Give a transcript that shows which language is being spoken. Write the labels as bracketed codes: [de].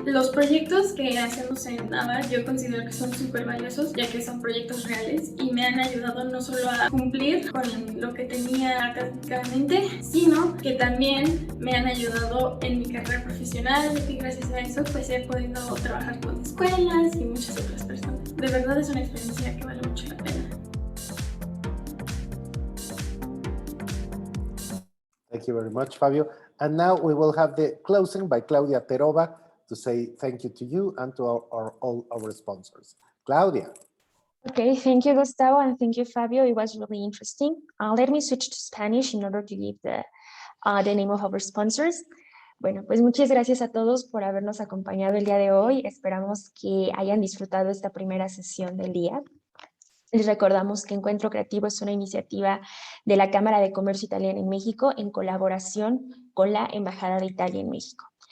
[es] Los proyectos que hacemos en NABA yo considero que son súper valiosos, ya que son proyectos reales y me han ayudado no solo a cumplir con lo que tenía académicamente, sino que también me han ayudado en mi carrera profesional y gracias a eso pues he podido trabajar con escuelas y muchas otras personas. De verdad es una experiencia que vale mucho la pena. [en] Thank you very much, Fabio. And now we will have the closing by Claudia Terova to say thank you to you and to all our sponsors. Claudia. Okay, thank you, Gustavo, and thank you, Fabio. It was really interesting. Let me switch to Spanish in order to give the name of our sponsors. [es] Bueno, pues muchas gracias a todos por habernos acompañado el día de hoy. Esperamos que hayan disfrutado esta primera sesión del día. Les recordamos que Encuentro Creativo es una iniciativa de la Cámara de Comercio Italiana en México en colaboración con la Embajada de Italia en México.